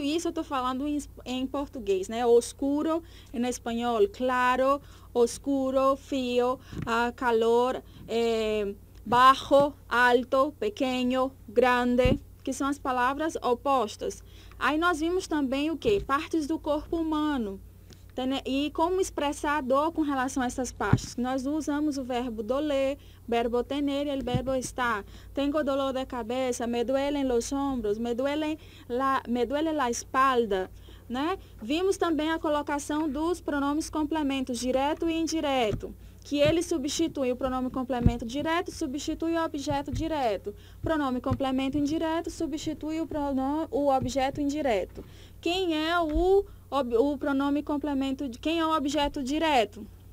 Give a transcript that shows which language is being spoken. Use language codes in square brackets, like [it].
[pt] Isso eu estou falando em português, né? Oscuro em espanhol, claro, oscuro, frio, calor, baixo, alto, pequeno, grande, que são as palavras opostas. Aí nós vimos também o quê? Partes do corpo humano. E como expressar a dor com relação a essas partes. Nós usamos o verbo doler, verbo tener e o verbo estar. [es] Tengo dolor de cabeça, me duelen los hombros, me duele la espalda. [pt] Né? Vimos também a colocação dos pronomes complementos, direto e indireto, que ele substitui o pronome complemento direto, substitui o objeto direto. Pronome complemento indireto substitui o objeto indireto. Quem é o pronome complemento, quem é o objeto direto?